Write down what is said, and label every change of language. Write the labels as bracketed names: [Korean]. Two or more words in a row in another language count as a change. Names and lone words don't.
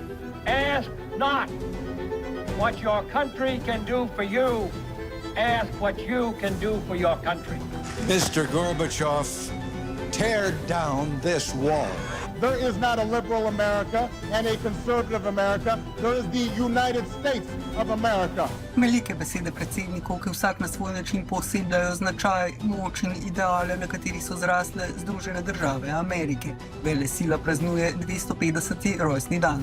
[English] Ask not what your country can do for you. Ask what you can do for your country. Mr. Gorbachev, tear down this wall. There is not a liberal America and a conservative America. There is the United States of America. [Slovenian] Velike besede predsednikov, ki vsak na svoj način poosebljajo značaj, moč in ideale, na kateri so zrasle Združene države Amerike. Velesila praznuje 250. rojstni dan.